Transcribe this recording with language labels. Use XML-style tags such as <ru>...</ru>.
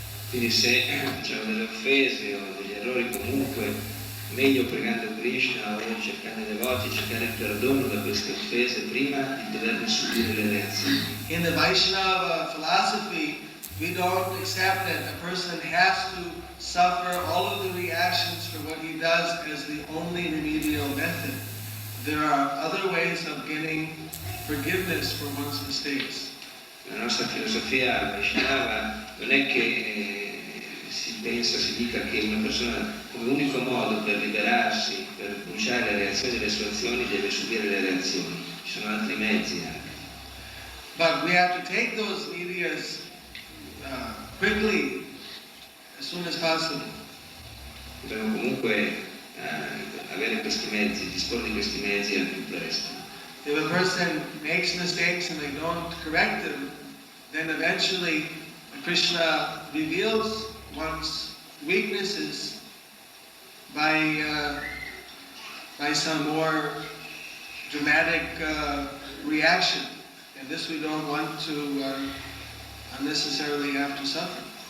<it>Quindi se facciamo delle offese o degli errori, comunque meglio pregando Krishna o cercando i devoti, cercare il perdono da queste offese prima di doverne subire le reazioni.</it> <en>In the Vaishnava philosophy, we don't accept that a person has to suffer all of the reactions for what he does as the only remedial method. There are other ways of getting forgiveness for one's mistakes.</en> <it>La nostra filosofia Vaishnava non è che si dica che una persona come unico modo per liberarsi, per bruciare le reazioni delle sue azioni, deve subire le reazioni. Ci sono altri mezzi anche.</it> <en>But we have to take those medias quickly, as soon as possible.</en> <it>Dobbiamo comunque avere questi mezzi, disporre di questi mezzi al più presto.</it> <en>If a person makes mistakes and they don't correct them, then eventually Krishna reveals one's weaknesses by some more dramatic reaction, and this we don't want to unnecessarily have to suffer.</en>